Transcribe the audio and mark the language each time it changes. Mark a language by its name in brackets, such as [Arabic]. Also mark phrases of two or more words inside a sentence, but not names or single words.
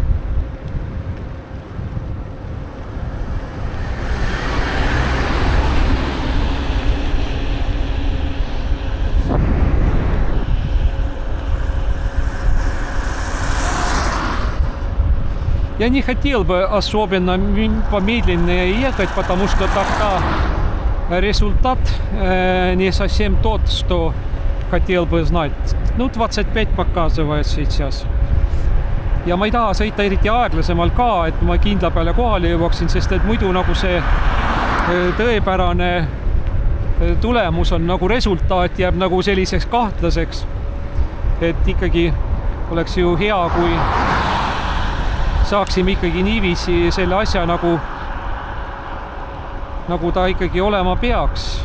[Russian] Я не хотел бы особенно помедленнее ехать, потому что тогда результат не совсем тот, что хотел бы знать. Ну, 25 показывает сейчас. [Estonian] Ja ma ei taha sõita eriti aeglasemal ka, et ma kindla peale kohale jõuaksin, sest et muidu nagu see tõepärane tulemus on nagu resultaat jääb nagu selliseks kahtlaseks. Et ikkagi oleks ju hea, kui saaksime ikkagi niiviisi selle asja nagu ta ikkagi olema peaks.